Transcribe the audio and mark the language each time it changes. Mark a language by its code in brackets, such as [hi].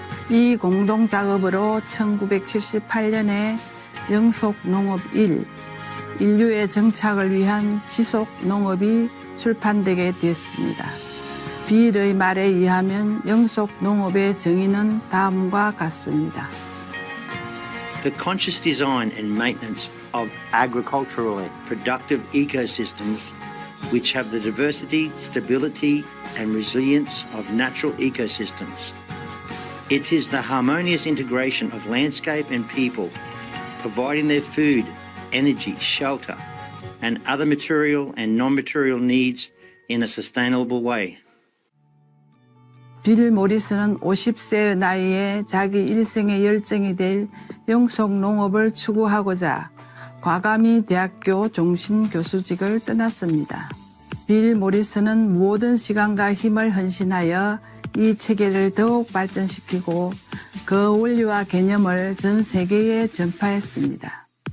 [ko] 이 공동 작업으로 1978년에 영속 농업 1, 인류의 정착을 위한 지속 농업이 출판되게 됐습니다. 빌의 말에 의하면 영속 농업의 정의는 다음과 같습니다. [en] The conscious design and maintenance of agriculturally productive ecosystems which have the diversity, stability and resilience of natural ecosystems. It is the harmonious integration of landscape and people, providing their food, energy, shelter, and other material and non-material needs in a sustainable way. [ko] 빌 모리슨은 50세의 나이에 자기 일생의 열정이 될 영속 농업을 추구하고자 과감히 대학교 종신 교수직을 떠났습니다. 빌 모리슨은 모든 시간과 힘을 헌신하여 이 체계를 더욱 발전시키고 그 원리와 개념을 전 세계에 전파했습니다.